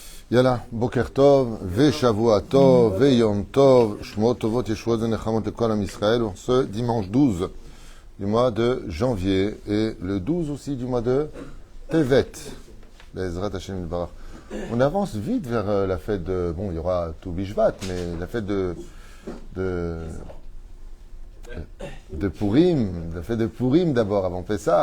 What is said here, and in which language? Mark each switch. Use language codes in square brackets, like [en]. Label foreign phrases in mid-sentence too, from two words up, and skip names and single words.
[he] יאללה, בוקר טוב, ו שבוע טוב, ו יום טוב, שמועות טובות ישועות נחמות לכל עם ישראל, [fr] ce dimanche 12 du mois de janvier et le 12 aussi du mois de Tevet. [he] בעזרת השם יתברך. [fr] On avance vite vers la fête de... Bon, il y aura tout Bishvat, mais la fête de Purim, la fête de Purim d'abord, avant Pessah.